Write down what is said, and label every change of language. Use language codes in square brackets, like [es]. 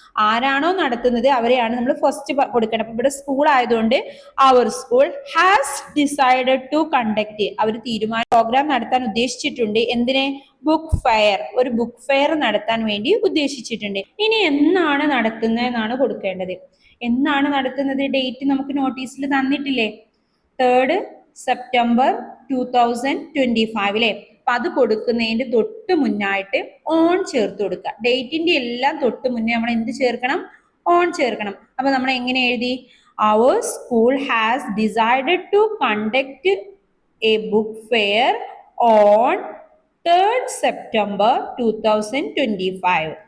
[ml] ആരാണോ നടത്തുന്നത് അവരെയാണ് നമ്മൾ ഫസ്റ്റ് കൊടുക്കണം. അപ്പൊ ഇവിടെ സ്കൂൾ ആയതുകൊണ്ട് അവർ [en] School has decided to conduct. [ml] Our programme നടത്താൻ ഉദ്ദേശിച്ചിട്ടുണ്ട്. എന്തിനെ? Book fair. ഒരു ബുക്ക് ഫെയർ നടത്താൻ വേണ്ടി ഉദ്ദേശിച്ചിട്ടുണ്ട്. ഇനി എന്നാണ് നടത്തുന്നത് എന്നാണ് കൊടുക്കേണ്ടത്. എന്നാണ് നടത്തുന്നത്? ഡേറ്റ് നമുക്ക് നോട്ടീസിൽ തന്നിട്ടില്ലേ? [en] 3rd September 2025 [ml] അല്ലേ? അപ്പൊ അത് കൊടുക്കുന്നതിന്റെ തൊട്ട് മുന്നായിട്ട് ഓൺ ചേർത്ത് കൊടുക്കുക. ഡേറ്റിന്റെ എല്ലാം തൊട്ട് മുന്നേ നമ്മൾ എന്ത് ചേർക്കണം? ഓൺ ചേർക്കണം. അപ്പൊ നമ്മൾ എങ്ങനെ എഴുതി? [en] അവർ school has decided to conduct a book fair on 3rd September 2025.